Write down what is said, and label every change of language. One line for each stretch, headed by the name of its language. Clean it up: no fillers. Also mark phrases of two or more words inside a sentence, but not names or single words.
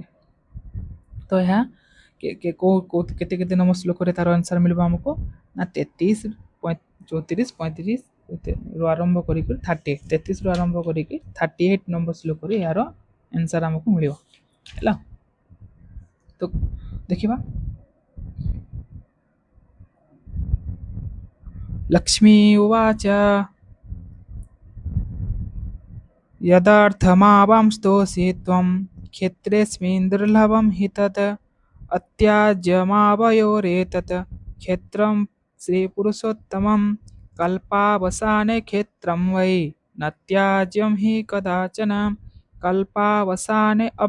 Odia: ତ ଏହା କେତେ କେତେ ନମ୍ବର ଶ୍ଲୋକରେ ତାର ଆନ୍ସର ମିଳିବ ଆମକୁ ନା 33, 34, 35 ରୁ ଆରମ୍ଭ କରିକି 33 ରୁ ଆରମ୍ଭ କରିକି 38 ନମ୍ବର ଶ୍ଲୋକରେ ଏହାର ଆନ୍ସର ଆମକୁ ମିଳିବ ହେଲା। ତ ଦେଖିବା
Sanskrit: ଲକ୍ଷ୍ମୀ ଉବାଚ यदार्थमावां स्तोषि त्वं क्षेत्रेऽस्मिन् दुर्लभं हि तत् अत्याज्यमावयोरेतत् क्षेत्रं श्रीपुरुषोत्तमं कल्पावसाने क्षेत्रं वै न त्याज्यं हि कदाचन कल्पावसाने